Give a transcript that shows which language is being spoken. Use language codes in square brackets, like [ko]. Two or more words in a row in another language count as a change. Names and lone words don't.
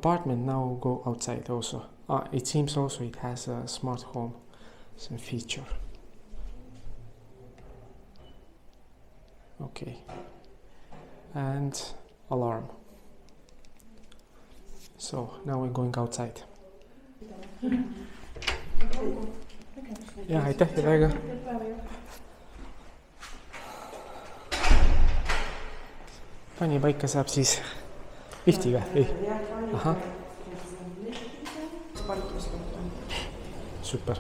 [en] Now we'll go outside also. It seems also it has a smart home, some feature. Okay. And alarm. So now we're going outside. [et] Ja, aitäh teile väga. Panipaika saab siis liftiga, ei? Ahah. Super.